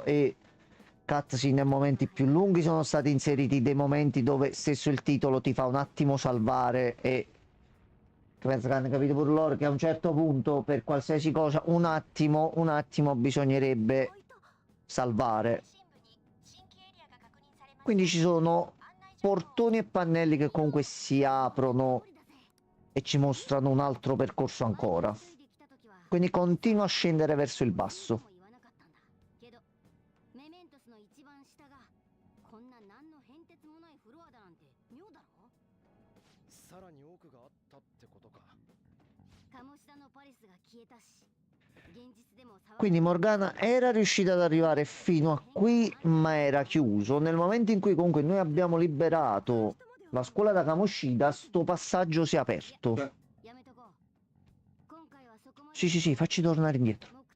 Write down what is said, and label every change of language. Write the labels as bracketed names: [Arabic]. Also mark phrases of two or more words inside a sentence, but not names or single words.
[Italian] gioco e cutscene e momenti più lunghi, sono stati inseriti dei momenti dove stesso il titolo ti fa un attimo salvare e penso che hanno capito pure loro che a un certo punto per qualsiasi cosa un attimo bisognerebbe salvare. Quindi ci sono portoni e pannelli che comunque si aprono e ci mostrano un altro percorso ancora. Quindi continua a scendere verso il basso. [Japanese] さらに多くがあったってことか。 [Italian] Quindi Morgana era riuscita ad arrivare fino a qui, ma era chiuso. Nel momento in cui comunque noi abbiamo liberato la scuola da Kamoshida, sto passaggio si è aperto. Sì, facci tornare indietro.